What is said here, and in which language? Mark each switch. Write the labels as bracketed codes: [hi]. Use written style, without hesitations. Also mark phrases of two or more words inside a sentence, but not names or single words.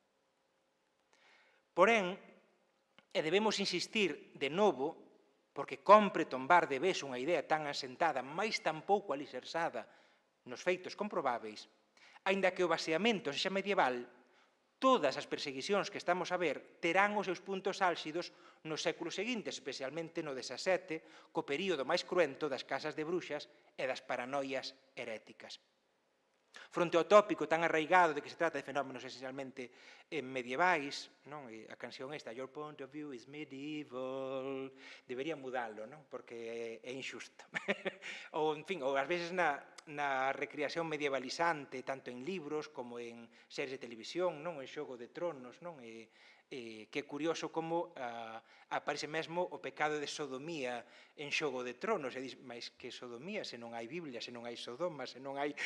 [gl] Porén, e debemos insistir de novo, porque compre tombar de vez unha idea tan asentada, mais tan pouco alisersada nos feitos comprobáveis, aínda que o baseamento sexa medieval, todas as perseguicións que estamos a ver terán os seus puntos álxidos nos séculos seguintes, especialmente no XVII, co período máis cruento das casas de bruxas e das paranoias heréticas. Fronte ao tópico tan arraigado de que se trata de fenómenos esencialmente medievais, non? E a canción esta, [en] Your point of view is medieval, [gl] debería mudalo, non? Porque é injusto. Ou, en fin, ou ás veces na recreación medievalizante, tanto en libros como en series de televisión, non? En Xogo de Tronos, non? Que é curioso como aparece mesmo o pecado de sodomía en Xogo de Tronos, e diz, mas que sodomía, se non hai Biblia, se non hai Sodoma, se non hai...